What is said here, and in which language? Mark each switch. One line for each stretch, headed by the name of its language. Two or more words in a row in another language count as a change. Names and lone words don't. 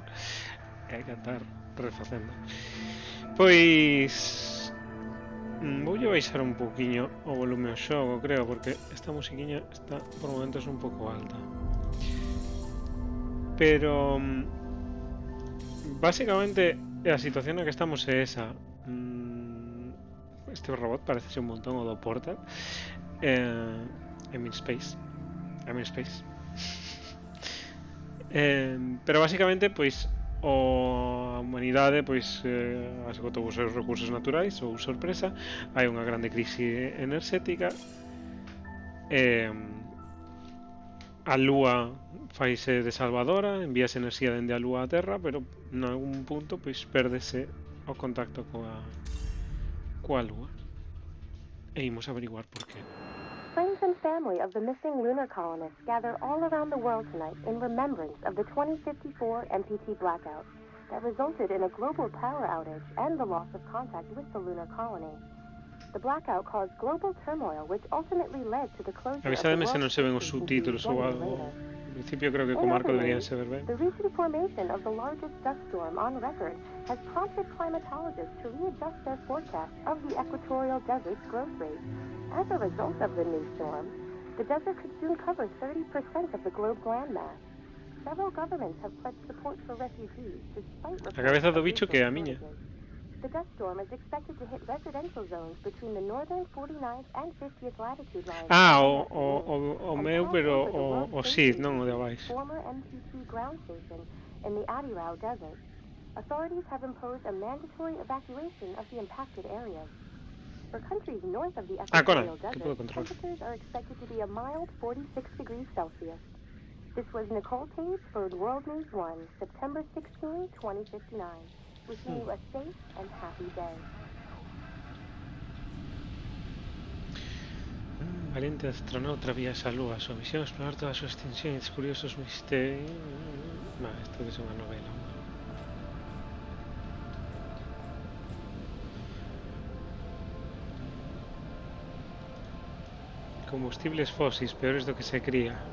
Galician: Hai que estar refacendo. Pois voulle baixar un pouquiño o volume ao xogo, creo, porque esta musiquiña está por momentos un pouco alta. Pero básicamente a situación na que estamos é esa. Este robot parece un montón o do Portal.
English: I'm in space.
Galician: Pero básicamente, pois a humanidade pois esgotou os seus recursos naturais ou sorpresa, hai unha grande crise enerxética, a Lúa faise de salvadora, envíase enerxía dende a Lúa á Terra, pero en algún punto pois pérdese o contacto coa Lúa. e imos averiguar por qué.
English: Friends and family of the missing lunar colonists gather all around the world tonight in remembrance of the 2054 MPT blackout that resulted in a global power outage and the loss of contact with the lunar colony. The blackout caused global turmoil, which ultimately led to the closure of the
Galician: Avísademe se
English: world's
Galician: non se ven os
English: space station
Galician: subtítulos ou
English: 1 year
Galician: algo.
English: later.
Galician: En principio creo que
English: In
Galician: co marco
English: other
Galician: deberían
English: news,
Galician: se ver ben.
English: the recent formation of the largest dust storm on record has prompted climatologists to readjust their forecast of the equatorial desert's growth rate. As a result of the new storm, the desert could soon cover 30% of the globe's landmass. Several governments have pledged support for refugees despite
Galician: A cabeza
English: reports
Galician: do
English: of
Galician: bicho que é
English: resource
Galician: a miña.
English: shortages. The dust storm is expected to hit residential zones between the northern 49th and 50th latitude lines Ah, early afternoon,
Galician: o
English: and
Galician: meu,
English: pass
Galician: pero
English: over the World
Galician: o
English: Space
Galician: Sid, non o de
English: Agency's
Galician: abaixo.
English: former MPT ground station in the Adirau Desert. Authorities have imposed a mandatory evacuation of the impacted areas. For countries north of the
Spanish: Conan,
English: equatorial
Spanish: que puedo
English: desert,
Spanish: controlar.
English: temperatures are expected to be a mild 46 degrees Celsius. This was Nicole Tate for World News 1, September 16, 2059. Wishing you a safe and happy day.
Galician: Valiente astronauta viaxa a Lúa. A súa misión é explorar toda a súa extensión e descubrir os seus misterios. Isto debe ser unha novela. Combustibles fósiles peores do que se cría.